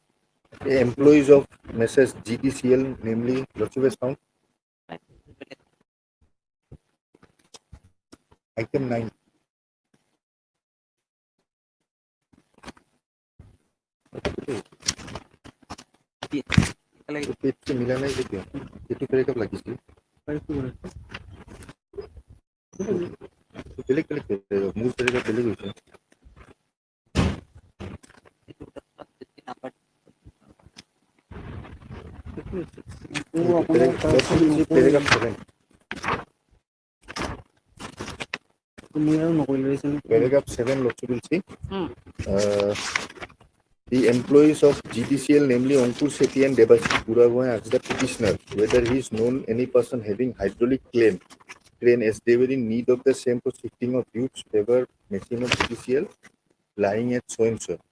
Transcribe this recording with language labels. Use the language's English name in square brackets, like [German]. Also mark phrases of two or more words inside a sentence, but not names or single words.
[English] The employees of Messrs. GTCL, namely, Lordship has found. Item 9. Like, [Hindi] पेज से मिला नहीं देखियो ये तो पेरेग्राफ [Assamese] লাগিছিল তো বেলেগ বেলেগ পেৰেগ্ৰাফ মূল পেৰেগ্ৰাফ বেলেগ হৈছে পেৰেগ্ৰাফ 7 [English] Paragraph 7, Lordship will see. The employees of GTCL, namely Ankur Sethi and Debashish Buragoy, asked the petitioner whether he is known any person having hydraulic crane as they were in need of the same for shifting of huge paper machine of GTCL lying at so and so.